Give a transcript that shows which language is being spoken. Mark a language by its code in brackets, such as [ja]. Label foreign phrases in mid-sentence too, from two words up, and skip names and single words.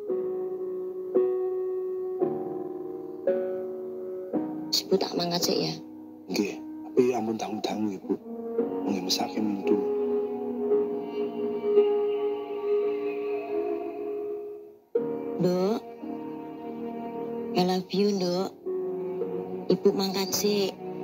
[jv] Ibu tak mangkat sik ya. Nggih, tapi ampun tanggung-tanggung, Ibu. Nggih mesake Mintul. Nduk. [en] I love you, [jv] Nduk. Ibu mangkat sik.